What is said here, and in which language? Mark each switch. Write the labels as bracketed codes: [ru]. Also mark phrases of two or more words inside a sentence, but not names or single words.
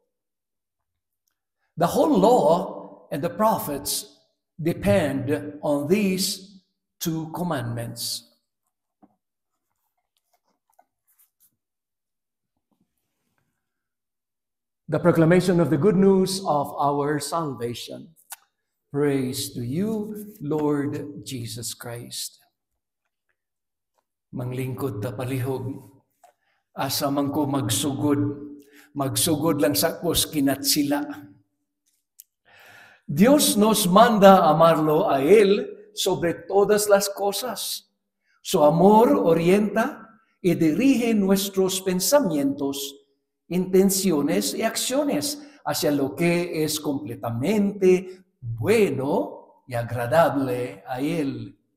[en] The whole law and the prophets depend on these two commandments." The proclamation of the good news of our salvation. Praise to you, Lord Jesus Christ. [ceb] Manglingkod ta palihog, asa man ko magsugod lang sa kos kinatsila. [es] Dios nos manda amarlo a Él sobre todas las cosas. Su amor orienta y dirige nuestros pensamientos, intenciones y acciones hacia lo que es completamente bueno y agradable a Él.